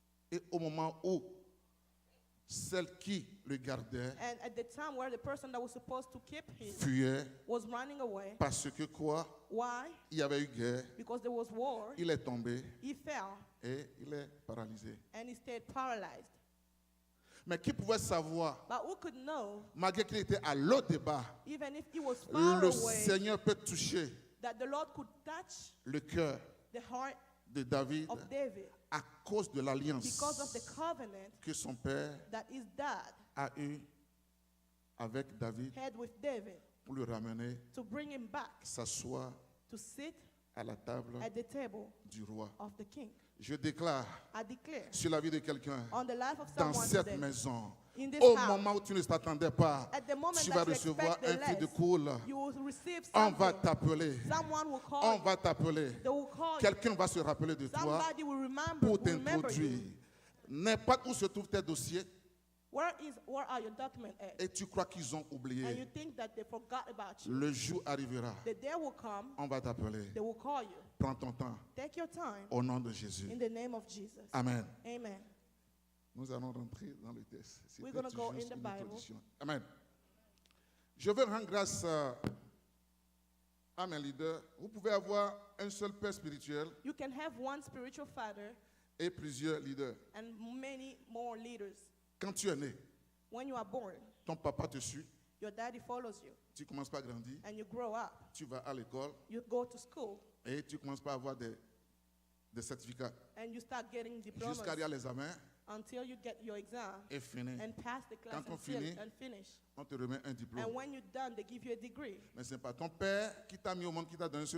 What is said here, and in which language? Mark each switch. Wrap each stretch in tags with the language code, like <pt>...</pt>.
<fr>Et au moment où celle qui le gardait</fr> <en>And at the time where the person that was supposed to keep him</en> <fr>fuyait,</fr> <en>was running away,</en> <fr>parce que quoi?</fr> <en>why?</en> <fr>Il y avait eu guerre,</fr> <en>Because there was war,</en> <fr>il est tombé</fr> <en>he fell</en> <fr>et il est paralysé.</fr> <en>and he stayed paralyzed.</en> <fr>Mais qui pouvait savoir,</fr> <en>But who could know,</en> <fr>malgré qu'il était à l'autre débat,</fr> <en>even if he was far</en> <fr>le</fr> <en>away,</en> <fr>Seigneur peut toucher</fr> <en>that the Lord could touch</en> <fr>le cœur</fr> <en>the heart</en> <fr>de David</fr> <en>of David</en> <fr>à cause de l'alliance</fr> <en>because of the covenant</en> <fr>que son père</fr> <en>that his dad</en> <fr>a eue avec David</fr> <en>had with David</en> <fr>pour le ramener</fr> <en>to bring him back</en> <fr>s'asseoir</fr> <en>to sit</en> <fr>à la table</fr> <en>at the table</en> <fr>du roi.</fr> <en>of the king.</en> <fr>Je déclare</fr> <en>I declare</en> <fr>sur la vie de quelqu'un</fr> <en>on the life of</en> <fr>dans</fr> <en>someone</en> <fr>cette</fr> <en>today,</en> <fr>maison,</fr> <en>in this</en> <fr>au</fr> <en>house,</en> <fr>moment où tu ne t'attendais pas,</fr> <en>at the moment</en> <fr>tu vas</fr> <en>that you</en> <fr>recevoir</fr> <en>expect the</en> <fr>un fil de</fr> <en>less,</en> <fr>coule.</fr> <en>you will receive</en> <fr>On va</fr> <en>something.</en> <fr>t'appeler.</fr> <en>Someone will call</en> <fr>On</fr> <en>you.</en> <fr>va t'appeler.</fr> <en>They will call you.</en> <fr>Quelqu'un va se rappeler de toi</fr> <en>Somebody will remember,</en> <fr>pour</fr> <en>will remember</en> <fr>t'introduire.</fr> <en>you.</en> <fr>N'importe où se trouvent tes dossiers</fr> <en>Where are your documents at?</en> <fr>et tu crois qu'ils ont</fr> <en>And you</en> <fr>oublié.</fr> <en>think that they forgot about you.</en> <fr>Le jour arrivera.</fr> <en>The day will come,</en> <fr>On va t'appeler.</fr> <en>they will call you.</en> <fr>Prends ton temps</fr> <en>Take your time</en> <fr>au nom de Jésus.</fr> <en>in the name of Jesus.</en> <fr>Amen.</fr> <en>Amen.</en> <fr>Nous allons rentrer dans le texte.</fr> <en>We're</en> <fr>C'était</fr> <en>gonna go</en> <fr>juste</fr> <en>in the</en> <fr>une</fr> <en>Bible.</en> <fr>introduction. Amen. Je veux rendre grâce à mes leaders. Vous pouvez avoir un seul père spirituel</fr> <en>You can have one spiritual father</en> <fr>et plusieurs leaders.</fr> <en>and many more leaders.</en> <fr>Quand tu es né,</fr> <en>When you are born,</en> <fr>ton papa te suit,</fr> <en>your daddy follows you</en> <fr>tu commences par grandir,</fr> <en>and you grow up.</en> <fr>tu vas à l'école</fr> <en>You go to school</en> <fr>et tu commences par avoir des certificats.</fr> <en>and you start getting diplomas</en> <fr>Jusqu'à aller à l'examen</fr> <en>until you get your exam</en> <fr>et fini.</fr> <en>and pass the class</en> <fr>Quand on</fr> <en>and, fill it</en> <fr>finit,</fr> <en>and finish.</en> <fr>On te remet un diplôme.</fr> <en>And when you're done, they give you a degree.</en> <fr>Mais ce n'est pas ton père qui t'a mis au monde, qui t'a donné ce</fr>